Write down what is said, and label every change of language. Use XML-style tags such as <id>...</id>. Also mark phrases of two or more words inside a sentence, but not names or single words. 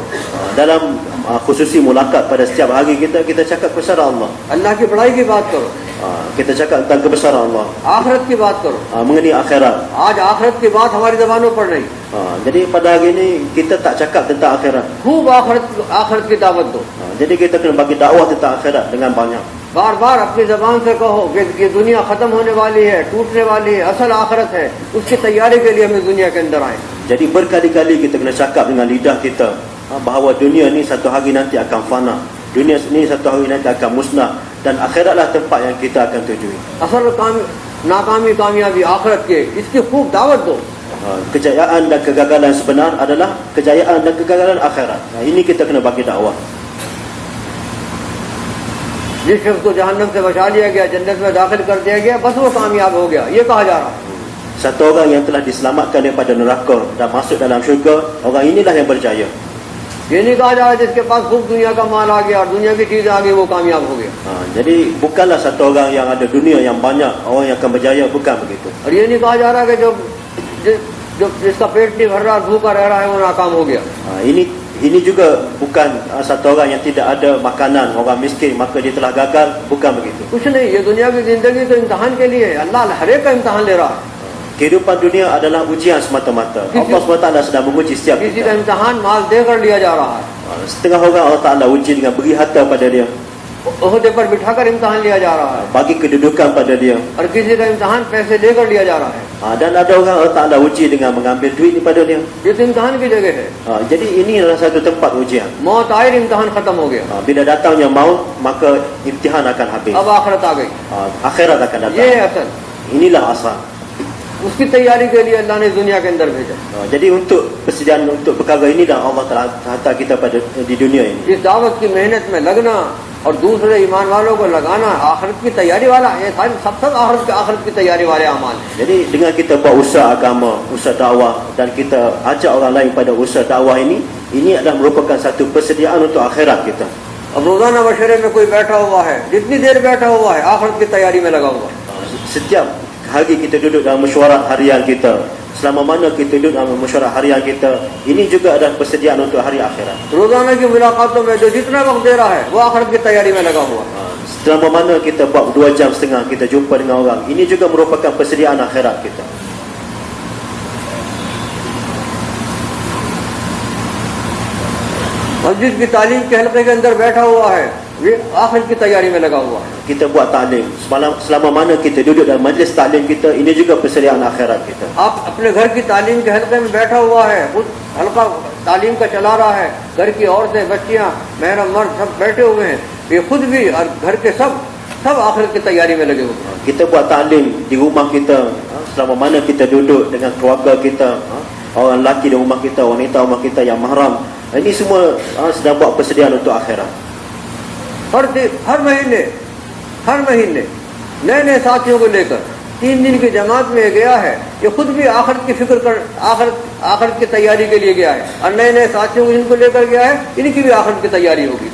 <ms>Dalam</ms> <hi>ख़ुसूसी मुलाक़ात</hi> <ms>pada setiap hari kita cakap kebesaran Allah.</ms> <hi>अल्लाह की बड़ाई की बात करो.</hi> <ms>Kita cakap tentang kebesaran Allah.</ms> <hi>आखिरत की बात करो.</hi> <ms>Mengenai akhirat.</ms> <hi>आज आखिरत की बात हमारी ज़बानों पर नहीं.</hi> <ms>Jadi pada hari ini kita tak cakap tentang akhirat.</ms> <hi>खूब आखिरत की दावत दो.</hi> <ms>Jadi kita kena bagi dakwah tentang akhirat dengan banyak.</ms> <hi>बार-बार अपनी ज़बान से कहो कि ये दुनिया खत्म होने वाली है, टूटने वाली है, असल आखिरत है. उसकी तैयारी के लिए हम इस दुनिया के अंदर आए.</hi> <ms>Jadi berkali-kali kita kena cakap dengan lidah kita bahawa dunia ni satu hari nanti akan fana. Dunia ni satu hari nanti akan musnah dan akhiratlah tempat yang kita akan tujui.</ms> <hi>असल नाकामी कामयाबी आखिरत के इसकी खूब दावत दो.</hi> <ms>Kejayaan dan kegagalan sebenar adalah kejayaan dan kegagalan akhirat. Ini kita kena bagi dakwah.</ms> <hi>जिस शख्स को जहन्नम से बचा लिया गया, जन्नत में दाखिल कर दिया गया, बस वो कामयाब हो गया, ये कहा जा रहा है.</hi> <ms>Satu orang yang telah diselamatkan daripada neraka dan masuk dalam syurga, orang inilah yang berjaya.</ms> <hi>ये नहीं कहा जा रहा जिसके पास खूब दुनिया का माल आ गया और दुनिया की चीजें आ गई वो कामयाब हो गया.</hi> <ms>Jadi bukanlah satu orang yang ada dunia yang banyak orang yang akan berjaya, bukan begitu.</ms> <hi>और ये नहीं कहा जा रहा कि जो जिसका पेट नहीं भर रहा, भूखा रह रहा है, वो नाकाम हो गया.</hi> <ms>Ini juga bukan satu orang yang tidak ada makanan, orang miskin, maka dia telah gagal, bukan begitu.</ms> <hi>कुछ नहीं, ये दुनिया की जिंदगी तो इम्तिहान के लिए है. अल्लाह हर एक का इम्तिहान ले रहा है.</hi> <ms>Kehidupan dunia adalah ujian semata-mata. Allah SWT sedang menguji setiap</ms> <hi>किसी का</hi> <ms>kita.</ms> <hi>इम्तहान माल देकर लिया जा रहा है,</hi> <ms>Setengah orang Allah Ta'ala uji dengan beri harta pada dia,</ms> <hi>ओहदे पर बिठाकर इम्तहान लिया जा रहा है,</hi> <ms>bagi kedudukan pada dia.</ms> <hi>और किसी का इम्तहान पैसे देकर लिया जा रहा है।</hi> <ms>Dan ada orang Allah Ta'ala uji dengan mengambil duit daripada dia.</ms> <hi>ये तो इम्तहान की जगह है।</hi> <ms>Jadi ini adalah satu tempat ujian.</ms> <hi>मौत आई, इम्तहान खत्म हो गया,</hi> <ms>Bila datangnya maut, maka imtihan akan habis.</ms> <hi>अब आखिरत आ गई।</hi> <ms>Akhirat akan datang.</ms> <hi>ये है असल,</hi> <ms>Inilah asal.</ms> <hi>उसकी तैयारी के लिए अल्लाह ने दुनिया के अंदर भेजा।</hi> <ms>Jadi untuk persediaan untuk perkara ini dah Allah Ta'ala hantar kita pada di dunia ini.</ms> <hi>इस दावत की मेहनत में लगना और दूसरे ईमान वालों को लगाना आखिरत की तैयारी वाला, ये सारे सब आखिरत की तैयारी वाले अमाल हैं।</hi> <ms>Jadi dengan kita buat usaha agama, usaha dakwah dan kita ajak orang lain pada usaha dakwah ini adalah merupakan satu persediaan untuk akhirat kita.</ms> <hi>अब रोजाना मशवरे में कोई बैठा हुआ है, जितनी देर बैठा हुआ है आखिरत की तैयारी में लगा हुआ है।</hi> <ms>Setiap hari kita duduk dalam mesyuarat harian kita, selama mana kita duduk dalam mesyuarat harian kita, ini juga adalah persediaan untuk hari akhirat.</ms> <hi>रोजाना की मुलाकातों में जो जितना वक्त दे रहा है वो आखिरत की तैयारी में लगा हुआ है।</hi> <ms>Selama mana kita buat 2 jam setengah kita jumpa dengan orang, ini juga merupakan persediaan akhirat kita.</ms> <hi>मस्जिद की तालीम के हल्के के अंदर बैठा हुआ है, ये आखिरत की तैयारी में लगा हुआ है।</hi> <ms>Kita buat taklim, selama mana kita duduk dalam majlis taklim kita, ini juga persediaan akhirat kita.</ms> <hi>आप अपने घर की तालीम के हल्के में बैठा हुआ है, खुद हल्का तालीम का चला रहा है, घर की औरतें, बच्चियां, महरम मर्द सब बैठे हुए हैं, ये खुद भी और घर के सब आखिरत की तैयारी में लगे हुए हैं।</hi> <ms>Kita buat taklim di rumah kita, selama mana kita duduk dengan keluarga kita, orang lelaki di rumah kita, wanita rumah kita yang mahram, ini semua sedang buat persediaan untuk akhirat.</ms> <hi>हर महीने नए नए साथियों को लेकर 3 दिन की जमात में गया है, ये खुद भी आखिरत की फिक्र कर आखिरत की तैयारी के लिए गया है, और नए नए साथियों को जिनको लेकर गया है इनकी भी आखिरत की तैयारी होगी।</hi>